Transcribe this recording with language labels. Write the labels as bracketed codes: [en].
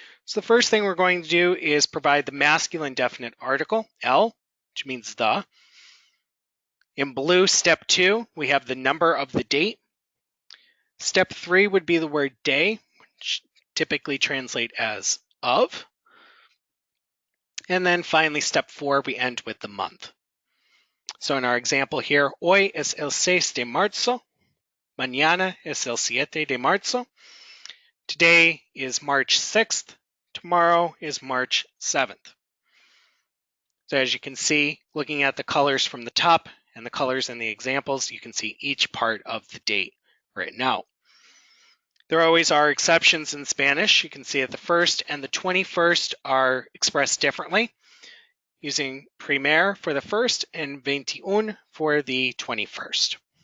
[en] So the first thing we're going to do is provide the masculine definite article, el, which means the. In blue, step 2, we have the number of the date. Step 3 would be the word day, which typically translate as of. And then finally, step 4, we end with the month. [es] So in our example here, hoy es el 6 de marzo, mañana es el 7 de marzo. [en] Today is March 6th, tomorrow is March 7th. So as you can see, looking at the colors from the top and the colors in the examples, you can see each part of the date written out. There always are exceptions in Spanish. You can see that the 1st and the 21st are expressed differently, using primer for the 1st and 21 for the 21st.